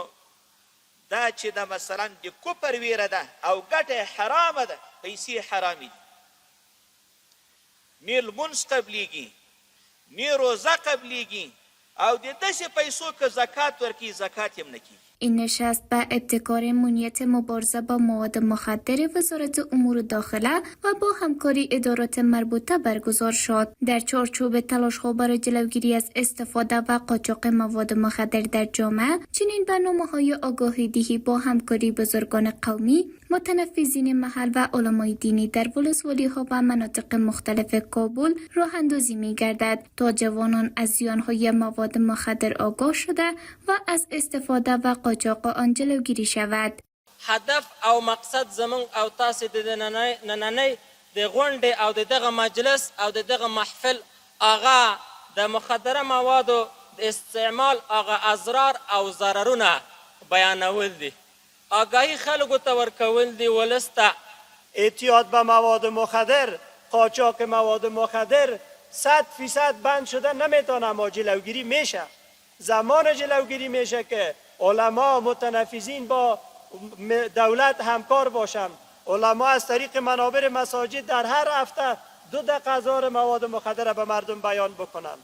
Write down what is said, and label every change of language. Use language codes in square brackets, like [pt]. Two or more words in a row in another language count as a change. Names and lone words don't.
[ps] دا چې دا مثلا د کفر ویره ده او ګټه حرامه ده، پیسې حرامې دي، نه لمونځ قبلیږي، نه روزه قبلیږي، او د داسې پیسو که زکات ورکړي زکات هم نه کیږي. [fa] این نشست به ابتکار امنیت مبارزه با مواد مخدر وزارت امور داخله و با همکاری ادارات مربوطه برگزار شد. در چارچوب تلاش‌ها برای جلوگیری از استفاده و قاچاق مواد مخدر در جامعه، چنین برنامه‌های آگاهی‌دهی با همکاری بزرگان قومی، متنفذین محل و علمای دینی در ولسوالی‌ها و مناطق مختلف کابل راه اندازی می‌گردد تا جوانان از زیان‌های مواد مخدر آگاه شده و از استفاده و قاچاق آن جلوگیری شود. [ps] هدف او مقصد زمون او تاسو د نننۍ د غونډې او دغه مجلس او دغه محفل آغا د مخدره موادو د استعمال آغا اضرار او ضررونه بیانول دي، آگاهی خلکو ته ورکول دي، ولس ته [fa] اعتیاد به مواد مخدر، قاچاق مواد مخدر 100% بند شده نمیتونه، اما جلوگیری میشه. زمان جلوگیری میشه که علما متنفذین با دولت همکار باشند. علما از طریق منابر مساجد در هر هفته 2 دقیقه ازار مواد مخدر به مردم بیان بکنند.